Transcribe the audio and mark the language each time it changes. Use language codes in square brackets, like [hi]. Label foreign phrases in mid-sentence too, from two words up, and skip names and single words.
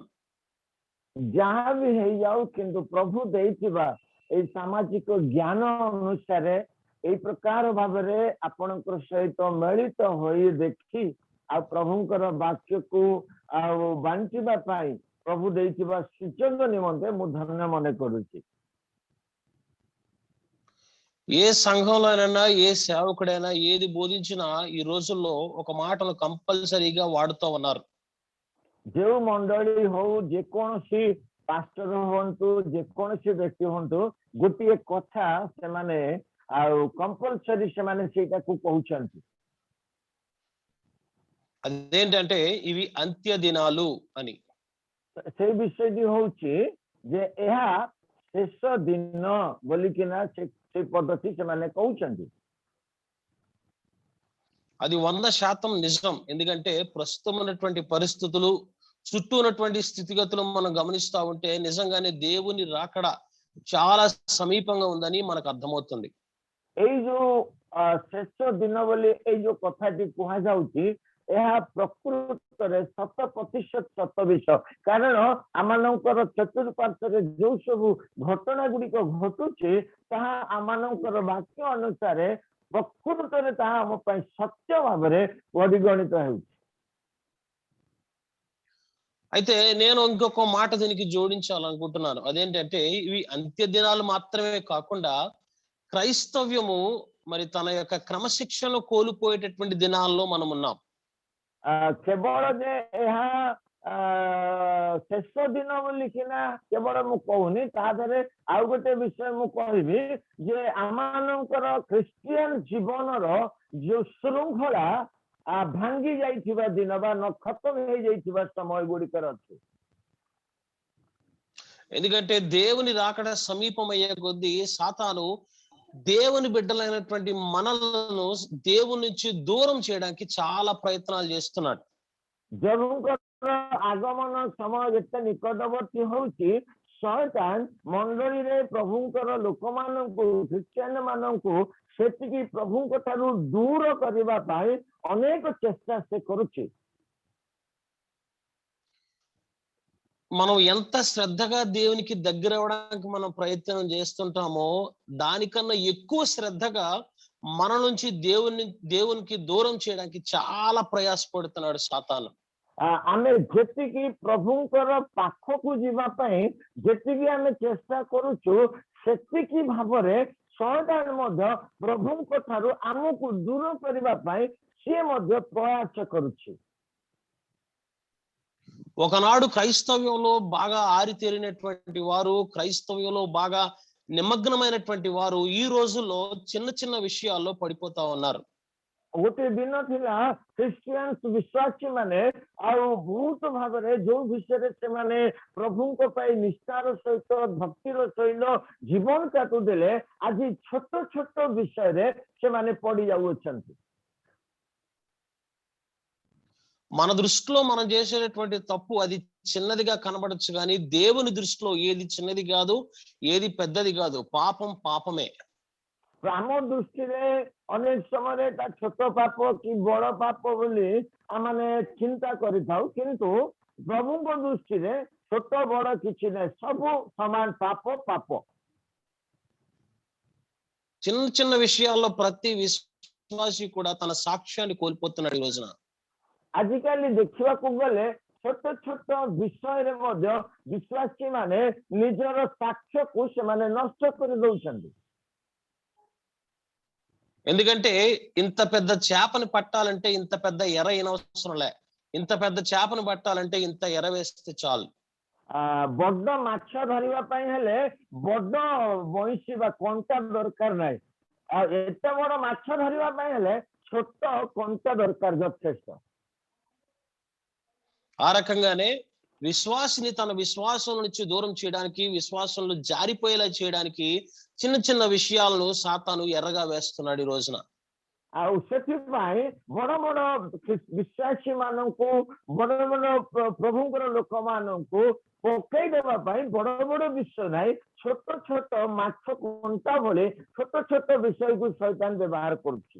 [or] ଯାହା ବି ହେଇଯାଉ, କିନ୍ତୁ ପ୍ରଭୁ ଦେଇଥିବା ଏଇ ସାମାଜିକ ଜ୍ଞାନ ଅନୁସାରେ ଏଇ ପ୍ରକାର ଭାବରେ ଆପଣଙ୍କର ସହିତ ମିଳିତ ହୋଇ ଦେଖି ଆଉ ପ୍ରଭୁଙ୍କର ବାକ୍ୟକୁ ଆଉ ବାଣ୍ଟିବା ପାଇଁ ପ୍ରଭୁ ଦେଇଥିବା ସୁଯୋଗ ନିମନ୍ତେ ମୁଁ ଧନ୍ୟ ମନେ କରୁଛି. [te] ఏ సంఘంలోనైనా, ఏ సేవకుడైనా ఏది బోధించినా ఈ రోజుల్లో ఒక మాటను కంపల్సరీగా వాడుతూ ఉన్నారు. [or] ଯେଉଁ ମଣ୍ଡଳୀ ହଉ, ଯେକୌଣସି ପାଷ୍ଟର ହୁଅନ୍ତୁ, ଯେକୌଣସି ବ୍ୟକ୍ତି ହୁଅନ୍ତୁ, ଗୋଟିଏ କଥା ସେମାନେ ଆଉ କମ୍ପଲସରି ସେମାନେ ସେଇଟାକୁ କହୁଛନ୍ତି. [te] అదేంటంటే ఇవి అంత్య దినాలు అని. [or] ସେଇ ବିଷୟଟି ହଉଛି ଯେ ଏହା ଶେଷ ଦିନ ବୋଲିକିନା ସେଇ ପଦ୍ଧତି ସେମାନେ କହୁଛନ୍ତି. [te] అది 100% నిజం. ఎందుకంటే ప్రస్తుతం ఉన్నటువంటి పరిస్థితులు, చుట్టూ ఉన్నటువంటి స్థితిగతులు మనం గమనిస్తా ఉంటే నిజంగానే దేవుని రాకడ చాలా సమీపంగా ఉందని మనకు అర్థమవుతుంది. [or] ଏଇ ଯୋଉ ଶେଷ ଦିନ ବୋଲି ଏଇ ଯୋଉ କଥାଟି କୁହାଯାଉଛି, ଏହା ପ୍ରକୃତରେ 100% ସତ ବିଷୟ. କାରଣ ଆମମାନଙ୍କର ଚତୁଃପାର୍ଶ୍ୱରେ ଯୋଉ ସବୁ ଘଟଣା ଗୁଡ଼ିକ ଘଟୁଛି ତାହା ଆମମାନଙ୍କର ବାକ୍ୟ ଅନୁସାରେ ପ୍ରକୃତରେ ତାହା ଆମ ପାଇଁ ସତ୍ୟ ଭାବରେ ପରିଗଣିତ ହେଉଛି. [te] అయితే నేను ఇంకొక మాట దీనికి జోడించాలనుకుంటున్నాను. అదేంటంటే ఇవి అంత్య దినాలు మాత్రమే కాకుండా క్రైస్తవ్యము మరి తన యొక్క క్రమశిక్షణను కోల్పోయేటటువంటి దినాల్లో మనం ఉన్నాం. [or] କେବଳ ଯେ ଏହା ଶେଷ ଦିନ ବୋଲିକିନା କେବଳ ମୁଁ କହୁନି, ତା ଦେହରେ ଆଉ ଗୋଟେ ବିଷୟ ମୁଁ କହିବି ଯେ ଆମମାନଙ୍କର ଖ୍ରୀଷ୍ଟିଆନ ଜୀବନର ଯୋଉ ଶୃଙ୍ଖଳା ଭାଙ୍ଗି ଯାଇଥିବା ଦିନ ବା ଖତମ ହେଇଯାଇଥିବା ସମୟ ଗୁଡ଼ିକର ଅଛି. [te] ఎందుకంటే దేవుని రాకడ సమీపమయ్యే కొద్దీ సాతాను దేవుని బిడ్డలైనటువంటి మనలను దేవుని నుంచి దూరం చేయడానికి చాలా ప్రయత్నాలు చేస్తున్నాడు. [or] ପ୍ରଭୁଙ୍କର ଆଗମନ ସମୟ ଯେତେ ନିକଟବର୍ତ୍ତୀ ହଉଛି, ଶୟତାନ ମଣ୍ଡଳୀରେ ପ୍ରଭୁଙ୍କର ଲୋକମାନଙ୍କୁ, ଖ୍ରୀଷ୍ଟିଆନ ମାନଙ୍କୁ ସେତିକି ପ୍ରଭୁଙ୍କ ଠାରୁ ଦୂର କରିବା ପାଇଁ ଅନେକ ଚେଷ୍ଟା ସେ କରୁଛି. [te] మనం ఎంత శ్రద్ధగా దేవునికి దగ్గర అవడానికి మనం ప్రయత్నం చేస్తుంటామో దానికన్నా ఎక్కువ శ్రద్ధగా మన నుంచి దేవునికి దూరం చేయడానికి చాలా ప్రయాసపడుతున్నాడు సాతాను. [or] ଆମେ ଯେତିକି ପ୍ରଭୁଙ୍କର ପାଖକୁ ଯିବା ପାଇଁ ଯେତିକି ଆମେ ଚେଷ୍ଟା କରୁଛୁ ସେତିକି ଭାବରେ ଶୟତାନ ମଧ୍ୟ ପ୍ରଭୁଙ୍କ ଠାରୁ ଆମକୁ ଦୂର କରିବା ପାଇଁ ସିଏ ମଧ୍ୟ ପ୍ରୟାସ କରୁଛି. [te] ఒకనాడు క్రైస్తవ్యంలో బాగా ఆరితేరినటువంటి వారు, క్రైస్తవ్యంలో బాగా నిమగ్నమైనటువంటి వారు ఈ రోజుల్లో చిన్న చిన్న విషయాల్లో పడిపోతా ఉన్నారు. [or] ଗୋଟେ ଦିନ ଥିଲା ଖ୍ରୀଷ୍ଟିଆନ ବିଶ୍ୱାସୀ ମାନେ ଆଉ ବହୁତ ଭାବରେ ଯୋଉ ବିଷୟରେ ସେମାନେ ପ୍ରଭୁଙ୍କ ପାଇଁ ନିଷ୍ଠାର ସହିତ ଭକ୍ତିର ସହିତ ଜୀବନ କାଟୁଥିଲେ, ଆଜି ଛୋଟ ଛୋଟ ବିଷୟରେ ସେମାନେ ପଡି ଯାଉଅଛନ୍ତି. [te] మన దృష్టిలో మనం చేసేటటువంటి తప్పు అది చిన్నదిగా కనబడచ్చు, కానీ దేవుని దృష్టిలో ఏది చిన్నది కాదు, ఏది పెద్దది కాదు. పాపం పాపమే. [or] ଆମ ଦୃଷ୍ଟିରେ ଅନେକ ସମୟରେ ତା ଛୋଟ ପାପ କି ବଡ ପାପ ବୋଲି ଆମେ ଚିନ୍ତା କରିଥାଉ, କିନ୍ତୁ ପ୍ରଭୁଙ୍କ ଦୃଷ୍ଟିରେ ଛୋଟ ବଡ କିଛି ନାହିଁ, ସବୁ ସମାନ ପାପ ପାପ. [te] చిన్న చిన్న విషయాల్లో ప్రతి విశ్వాసి కూడా తన సాక్ష్యాన్ని కోల్పోతున్నాడు ఈ రోజున. [or] ଆଜିକାଲି ଦେଖିବାକୁ ଗଲେ ଛୋଟ ଛୋଟ ବିଷୟରେ ମଧ୍ୟ ବିଶ୍ୱାସୀ ମାନେ ନିଜର ସାକ୍ଷ୍ୟକୁ ସେମାନେ ନଷ୍ଟ କରି ଦଉଛନ୍ତି. [te] ఎందుకంటే ఇంత పెద్ద చేపని పట్టాలంటే ఇంత పెద్ద ఎర అవసరంలే, ఇంత పెద్ద చేపను పట్టాలంటే ఇంత ఎర వేస్తే చాలు. [or] ବଡ ମାଛ ଧରିବା ପାଇଁ ହେଲେ ବଡ ବଇଁଶୀ ବା କଣ୍ଟା ଦରକାର ନାହିଁ, ଆଉ ଏତେ ବଡ ମାଛ ଧରିବା ପାଇଁ ହେଲେ ଛୋଟ କଣ୍ଟା ଦରକାର ଯଥେଷ୍ଟ. [te] ఆ రకంగానే విశ్వాసిని తన విశ్వాసం నుంచి దూరం చేయడానికి, విశ్వాసంలో జారిపోయేలా చేయడానికి చిన్న చిన్న విషయాలను సాతాను ఎర్రగా వేస్తున్నాడు ఈ రోజున. [or] ଆଉ ସେଥିପାଇଁ ବଡ ବଡ ବିଶ୍ୱାସୀ ମାନଙ୍କୁ, ବଡ ବଡ ପ୍ରଭୁଙ୍କର ଲୋକମାନଙ୍କୁ ପକେଇ ଦେବା ପାଇଁ ବଡ ବଡ ବିଷୟ ନାହିଁ, ଛୋଟ ଛୋଟ ମାଛ କଣ୍ଟା ଭଳି ଛୋଟ ଛୋଟ ବିଷୟକୁ ଶୈତାନ ବ୍ୟବହାର କରୁଛି.